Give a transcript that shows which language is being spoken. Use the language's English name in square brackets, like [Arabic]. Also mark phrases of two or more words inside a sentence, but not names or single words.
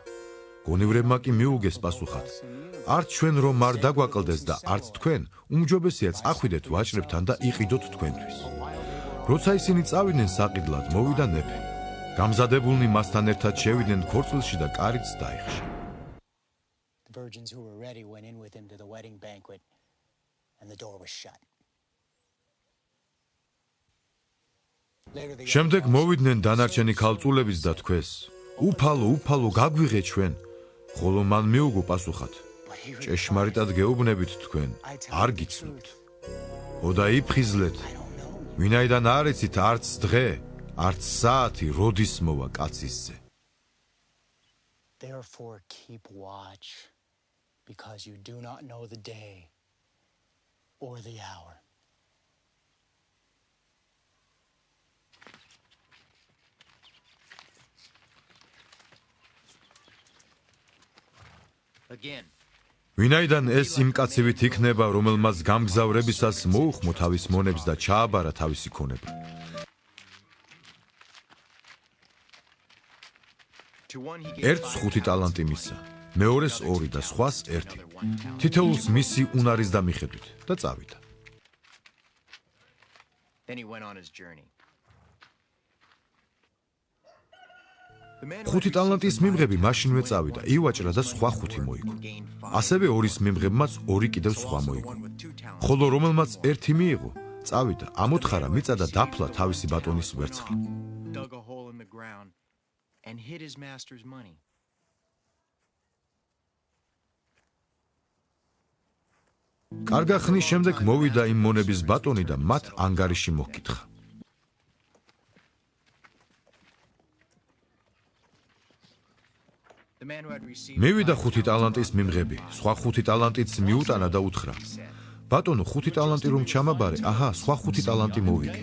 [Georgian] გონივრებმა კი მიუგეს პასუხად: არც ჩვენ რომ არ დაგვაკლდეს და არც თქვენ, უმჯობესია წახვიდეთ ვაჭრებთან და იყიდოთ თქვენთვის. როცა ისინი წავიდნენ საყიდლად, მოვიდა მეფე. გამზადებულნი მასთან ერთად შევიდნენ ქორწილში და კარიც დაიხშა. [English] The virgins who were ready went in with him to the wedding banquet, and the door was shut. [Georgian] შემდეგ მოვიდნენ დანარჩენი ქალწულების და თქვეს: უფალო, გაგვიღე ჩვენ. ხოლო მან მიუგო პასუხად: ჭეშმარიტად გეუბნებით თქვენ, არ გიცნობთ. ოდა იფხიზლეთ, ვინაიდან არ იცით არც დღე, არც საათი როდის მოვა კაცისზე. [English] Therefore keep watch, because you do not know the day or the hour. Again. [Georgian] ვინაიდან ეს იმ კაცივით იქნება, რომელმაც გამგზავრებისას მოუხმო თავის მონებს და ჩააბარა თავისი ქონება. ერთს 5 ტალანტი მისცა, მეორეს 2 და სხვას 1. თითოეულს მისი უნარის და მიხედვით და წავიდა. [English] Then he went on his journey. [Georgian] 5 ტალანტის მიმღები მაშინვე წავიდა, ივაჭრა და სხვა 5 მოიგო. ასევე 2-ის მიმღებმაც 2 კიდევ სხვა მოიგო. ხოლო რომელმაც 1 მიიღო, წავიდა, ამოთხარა მიწა და დაფლა თავისი ბატონის ვერცხლი. [English] Dug a hole in the ground and hid his master's money. [Georgian] კარგა ხნის შემდეგ მოვიდა იმ მონების ბატონი და მათ ანგარიში მოჰკითხა. მივიდა 5 ტალანტის მიმღები, სხვა 5 ტალანტიც მიუტანა და უთხრა: ბატონო, 5 ტალანტი რომ ჩამაბარე, აჰა, სხვა 5 ტალანტი მოვიგე.